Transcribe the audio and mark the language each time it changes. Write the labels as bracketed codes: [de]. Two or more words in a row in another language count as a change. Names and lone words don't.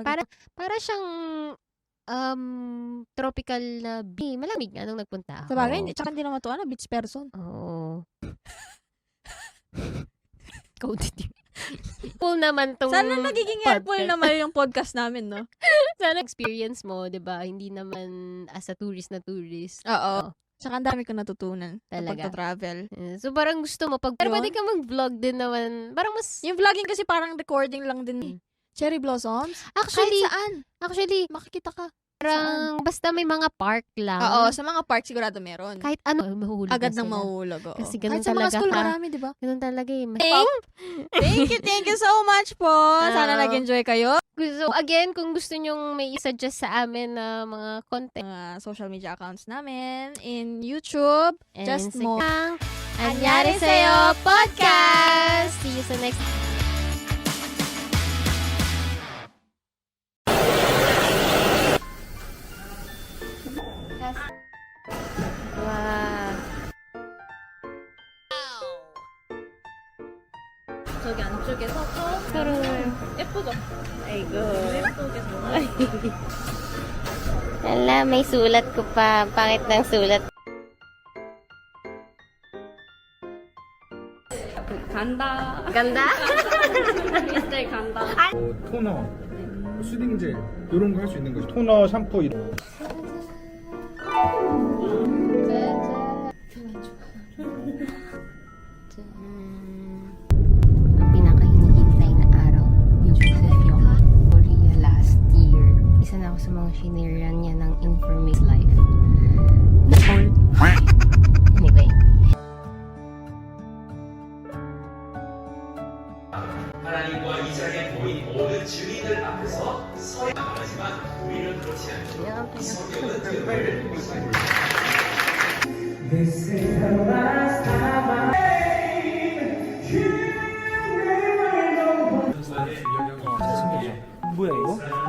[tl] Para siyang tropical na malamig nga nung nagpunta ako. Sa bagay, tsaka hindi naman ito, [en] beach person. [tl] Oo. Ikaw din. Cool naman tong Sana nagiging helpful podcast. naman yung podcast namin, no? Sana experience mo, 'di ba? Hindi naman [en] as a tourist [tl] na tourist. Oo. Tsaka ang dami ko natutunan sa Talaga. pagta-travel. So parang gusto mo pero Yun. pwede ka mag-vlog din naman. Parang mas Yung vlogging kasi parang recording lang din. [en] Cherry blossoms? [tl] actually Kahit saan. Makikita ka. parang basta may mga park lang. Oo, sa mga park sigurado meron. Kahit ano, mahulog Agad na nang sila. mahulog. Oo. Kasi ganun Kahit sa mga talaga school ka. marami, di ba? Ganun talaga eh. [en] Thank you so much [tl] po. Sana Oo. nag-enjoy kayo. [en] So, again, [tl] kung gusto nyong may suggest sa amin na mga content [en] Mga social media accounts namin in YouTube. and [tl] Just mo. Instagram, Anyari Sa'yo Podcast! [en] See you sa next Wow. [ko] 저기 안쪽에서 예쁘죠? [tl] Aiko. Ala, may sulat ko pa. Pangit ng sulat. Ganda? [ko] 토너, 수딩젤 이런 거 할 수 있는 거죠. 토너, 샴푸 이런. [tl] Ang pinaka-hinihintay na araw ni Joseph yung Korea [en] last year. [tl] Isa na ako sa mga shinare niya ng informative life. Anyway. [ko] 하나님과 이 자리에 모인 모든 증인들 앞에서 서야 말하지만 우리는 그렇지 않죠. 이 성경은 대화를 듣고 있습니다. 뭐야 이거?